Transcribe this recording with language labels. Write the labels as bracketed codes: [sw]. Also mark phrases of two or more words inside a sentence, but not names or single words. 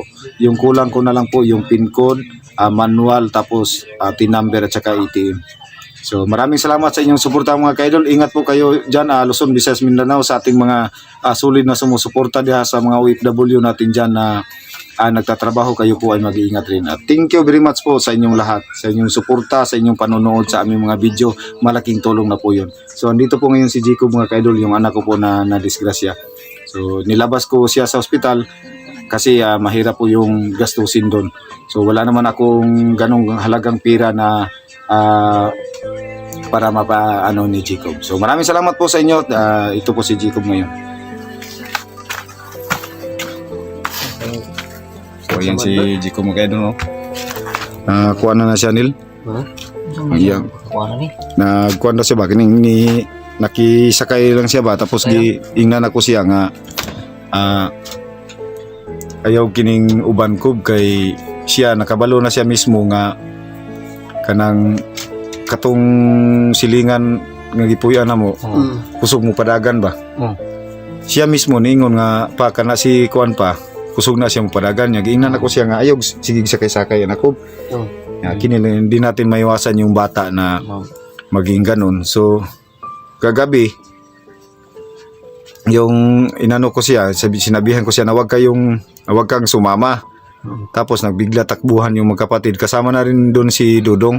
[tl] Yung kulang ko na lang po yung PIN code, manual, tapos TIN number at saka ATM. So maraming salamat sa inyong suporta mga kaidol. Ingat po kayo dyan, Luzon, Visayas, Mindanao, sa ating mga solid na sumusuporta diha sa mga OFW natin dyan na nagtatrabaho. Kayo po ay mag-iingat rin. At [en] thank you very much [tl] po sa inyong lahat, sa inyong suporta, sa inyong panonood sa aming mga video. Malaking tulong na po yun. So andito po ngayon si Jacob mga kaidol, yung anak ko po na disgrasya. So nilabas ko siya sa ospital kasi mahirap po yung gastusin doon. So wala naman akong ganong halagang pera na para mapaano ni Jacob. So maraming salamat po sa inyo. Ito po si Jacob ngayon. So ayan si Jacob mga kaidol, no? Kuha na siya, Nil. Ayan. Kuha na ni. Nagkuha na siya ba? Nakisakay lang siya ba? [ceb] Tapos ingnan ako siya nga ayaw kining uban ko kay siya nakabalo na siya mismo nga kanang katong silingan nga gipuy-an mo. Kusog mo padagan ba? Siya mismo niingon nga pa kana si kuan pa kusog na siya mo padagan niya. Giingnan ako siya nga ayaw sige sakay-sakay ako. [tl] Kini hindi natin maiwasan yung bata na maging ganun. So kagabi yung inano ko siya, sinabihan ko siya na wag kang sumama. Tapos nagbigla takbuhan yung magkapatid, kasama na rin doon si Dudong.